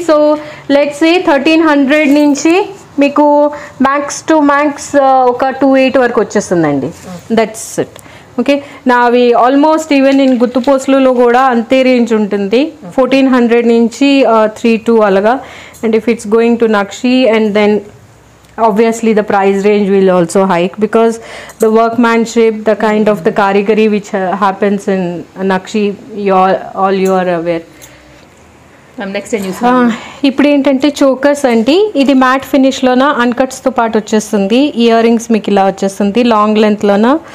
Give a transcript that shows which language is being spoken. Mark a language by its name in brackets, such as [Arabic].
[Telugu] So let's say 1300 నుంచి మీకు max to max ఒక 28 వరకు వచ్చేస్తుందండి. [English] That's it. [Telugu] ఓకే, నావి ఆల్మోస్ట్ ఈవెన్ ఇన్ గుత్తుపోస్లులో కూడా అంతే రేంజ్ ఉంటుంది, 1400 నుంచి 32 అలాగా. [English] And if it's going to Nakshi and then obviously the price range will also hike because the workmanship, the kind of the karigari which happens in Nakshi, all you are aware. Next [Telugu] ఇప్పుడు ఏంటంటే chokers అండి. ఇది mat ఫినిష్లోన అన్కట్స్తో పాటు వచ్చేస్తుంది. Ear rings మీకు ఇలా వచ్చేస్తుంది long లెంత్లోన.